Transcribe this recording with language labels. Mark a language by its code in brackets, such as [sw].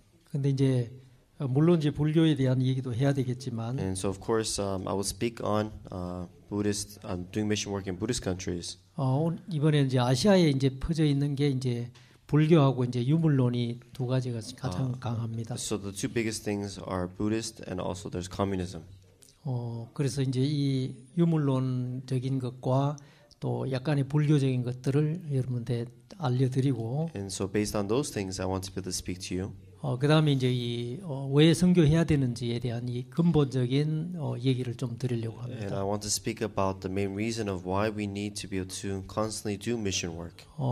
[ko] 근데 이제 물론 이제 불교에 대한 얘기도 해야 되겠지만. [en] And so of course I will speak on Buddhist doing mission work in Buddhist countries. [ko] 이번에 이제 아시아에 이제 퍼져 있는 게 이제 불교하고 이제 유물론이 두 가지가 가장 강합니다. [en] So the two biggest things are Buddhist and also there's communism. [ko] 그래서 이제 이 유물론적인 것과 또 약간의 불교적인 것들을 여러분한테 알려드리고. [en] And so based on those things, I want to be able to speak to you. [ko] 그다음에 이제 이 왜 선교해야 되는지에 대한 이 근본적인 얘기를 좀 드리려고 합니다. [en] And I want to speak about the main reason of why we need to be able to constantly do mission work.